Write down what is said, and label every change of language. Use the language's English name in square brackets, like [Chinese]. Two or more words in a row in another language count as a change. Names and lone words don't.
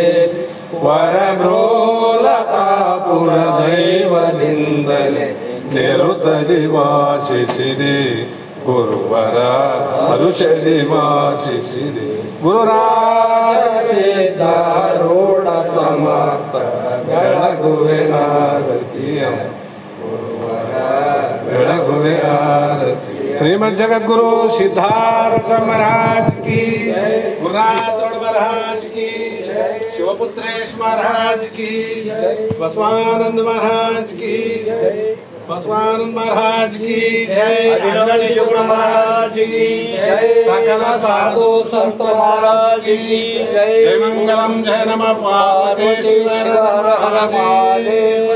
[Kannada] ವರಬ್ರೋಲತಾಪುರ ದೈವದಿಂದಲೇ ನಿರುತದಿ ವಾಸಿಸಿದೆ, ಗುರುವರ ಹರುಷದಿ ವಾಸಿಸಿದೆ. ಗುರುರಾಜ ಸಿದ್ಧಾರೂಢ ಸಮರ್ಥ ಬೆಳಗುವೆ ಆರತಿಯ, ಗುರುವರ ಬೆಳಗುವೆ ಆರತಿ. [Hindi] श्रीमद् जगद्गुरु सिद्धार्थ महाराज की, गुरुनाथ महाराज की, शिवपुत्रेश महाराज की, बसवानंद महाराज की, बसवानंद महाराज की जय, अभिनव महाराज की जय, सकल साधु संत महाराज की जय. जय मंगलम, जय नमः पार्वती शिव हर हर महादेव.